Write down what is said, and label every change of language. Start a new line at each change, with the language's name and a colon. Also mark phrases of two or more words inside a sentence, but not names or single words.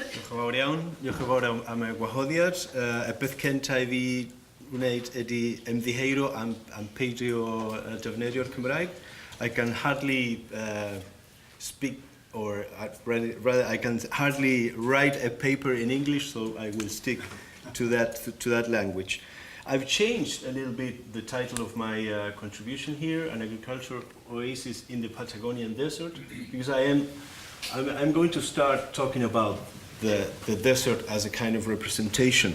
Welsh: yn fawr iawn. Diolch yn fawr am y gwahoddiad. Y bydd cynta I fi wneud ydy ymddiheiro am peidio defnyddio'r Cymraeg.
English: I can hardly speak, or rather I can hardly write a paper in English, so I will stick to that language. I've changed a little bit the title of my contribution here, an agricultural oasis in the Patagonian desert, because I'm going to start talking about the desert as a kind of representation.